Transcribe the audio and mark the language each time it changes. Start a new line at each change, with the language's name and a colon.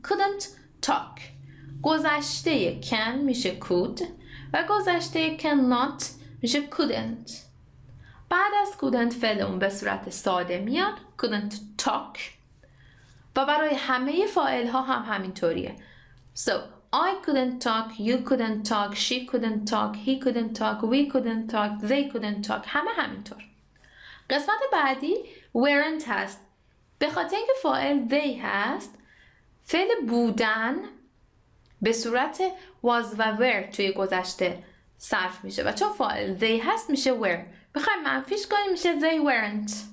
English: couldn't talk.
Persian: گذشته can میشه could و گذشته cannot میشه couldn't. بعد از couldn't فعل اون به صورت ساده میاد
English: couldn't talk
Persian: و برای همه فاعل ها هم همینطوریه.
English: So I couldn't talk, you couldn't talk, she couldn't talk, he couldn't talk, we couldn't talk, they couldn't talk.
Persian: همه همینطور. قسمت بعدی weren't هست. به خاطر اینکه فاعل they هست، فعل بودن به صورت was و were توی گذشته صرف میشه و چون فاعل they هست میشه were. بخوایم منفیش کنیم میشه
English: they weren't.